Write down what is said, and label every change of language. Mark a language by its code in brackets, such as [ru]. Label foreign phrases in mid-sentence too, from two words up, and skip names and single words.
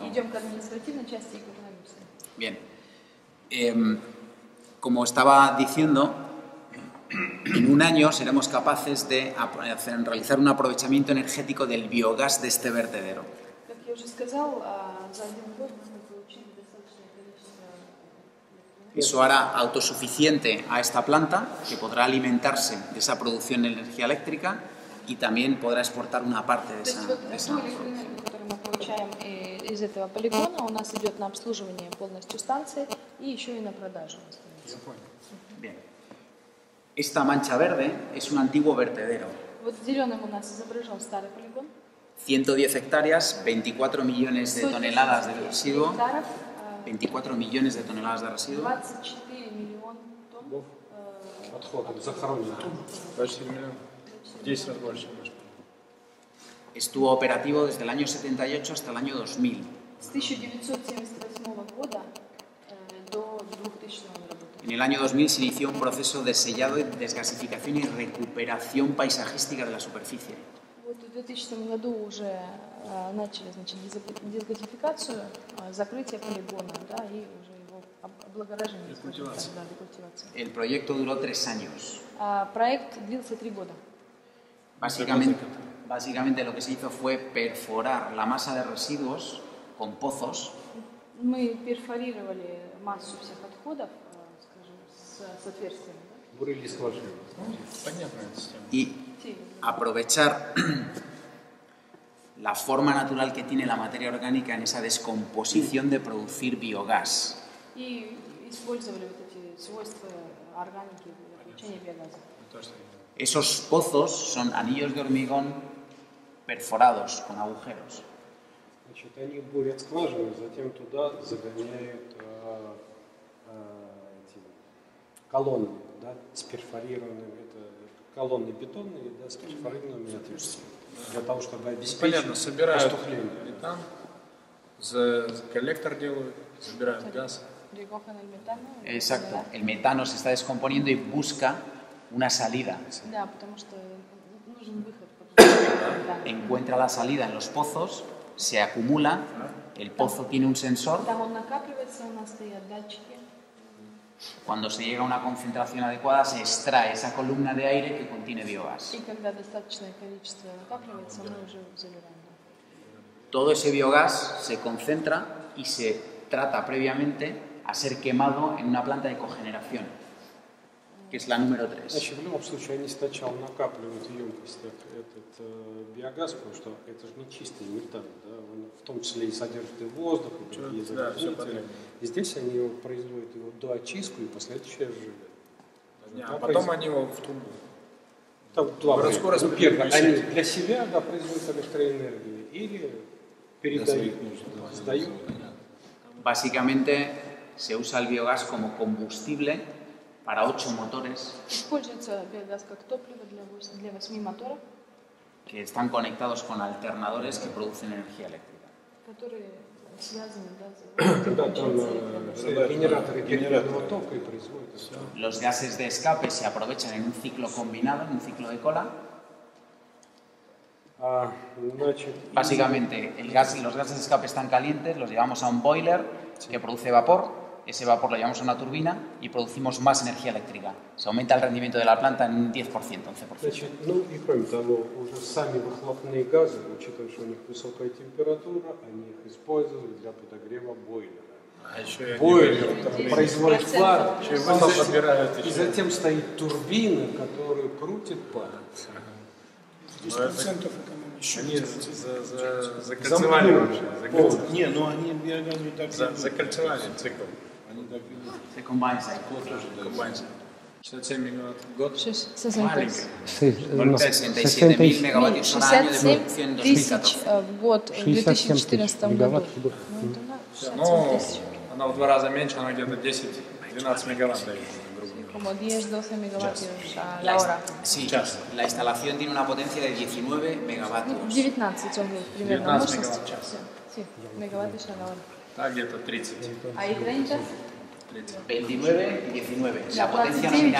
[ru] идем к административной части и к экономической. [es] Bien, como estaba diciendo, en un año seremos capaces de realizar un aprovechamiento energético del biogás de este vertedero. [ru] Как я уже сказал, за один год мы получили достаточное количество [es] Eso hará autosuficiente a esta planta, que podrá alimentarse de esa producción de energía eléctrica y también podrá exportar una parte de [ru] То есть [es] esa, [ru] вот [es] de esa [ru] ту электроэнергию, которую мы получаем из этого полигона, у нас идет на обслуживание полностью станции и еще и на продажу. [es] Bien. Esta mancha verde es un antiguo vertedero. [ru] Вот зеленым у нас изображен старый полигон. [es] 110 hectáreas, 24 millones de 110 toneladas de residuo. [ru] гектаров, [es] 24 millones de toneladas de residuo. [ru] 24 миллиона тонн. Отходов захоронено. Почти миллион. 10 раз больше. может. [es] Estuvo operativo desde el año 78 hasta el año 2000. [ru] С 1978 года до 2000 он работает. [es] En el año 2000 se inició un proceso de sellado, desgasificación y recuperación paisajística de la superficie. [ru] Вот в 2000 году уже начали, значит, дезгазификацию, закрытие полигона, да, и уже его облагораживание. Рекультивация. Да, рекультивация. [es] El proyecto duró 3 años. [ru] Проект длился 3 года. [es] Básicamente, Básicamente lo que se hizo fue perforar la masa de residuos con pozos. [ru] Мы перфорировали массу всех отходов, скажем, с отверстиями. [es] Y aprovechar la forma natural que tiene la materia orgánica en esa descomposición de producir biogás. [ru] И использовали вот эти свойства органики для получения биогаза. [es] Esos pozos son anillos de hormigón perforados con agujeros. [ru] Значит, они бурят скважины, затем туда загоняют эти колонны, да, с перфорированными, это колонны бетонные, да, с перфорированными отверстиями, для того, чтобы обеспечить поступление. Метан, коллектор делают, забирают газ. [es] Exacto, el metano se está descomponiendo y busca una salida. Encuentra la salida en los pozos, se acumula, el pozo tiene un sensor. Cuando se llega a una concentración adecuada, se extrae esa columna de aire que contiene biogás. Todo ese biogás se concentra y se trata previamente a ser quemado en una planta de cogeneración, que es la número 3. [ru] Значит, в любом случае они сначала накапливают в емкостях этот биогаз, потому что это же не чистый метан, да? Он в том числе и содержит и воздух, и другие загрязнители. И здесь они его производят его до очистку и последующее сжигание. А потом они его в трубу. Там два варианта. Ну, первое, они для себя, да, производят электроэнергию или передают, сдают. [es] Básicamente se usa el biogás como combustible para 8 motores que están conectados con alternadores que producen energía eléctrica. Los gases de escape se aprovechan en un ciclo combinado, en un ciclo de cola. Básicamente, los gases de escape están calientes, los llevamos a un boiler que produce vapor. Ese vapor lo llevamos a una turbina y producimos más energía eléctrica. Se aumenta el rendimiento de la planta en un 10%, 11%. [ru] Значит, ну и кроме того, уже сами выхлопные газы, учитывая, что у них высокая температура, они их используют для подогрева бойлера. Бойлер производит пар, и затем стоит турбина, которая крутит пар. 10% они закольцевали вообще. Не, ну они биогазу так закольцевали цикл. [es] Se combine. [ru] 67 мегаватт в год. Маленький. [es] 67.000 megavatios por año de producción en 2014. [ru] В год, в 2014 году. Ну, она в 2 раза меньше, она где-то 10-12 мегаватт дает. [es] Como 10-12 megavatios a la hora. Sí, la instalación tiene una potencia de 19 megavatios. [ru] 19 он говорит, примерно. 19 мегаватт в час. [es] Sí, megavatios a la hora. [ru] Так, где-то 30. А и 30? [es] 29 y 19. La potencia nominal.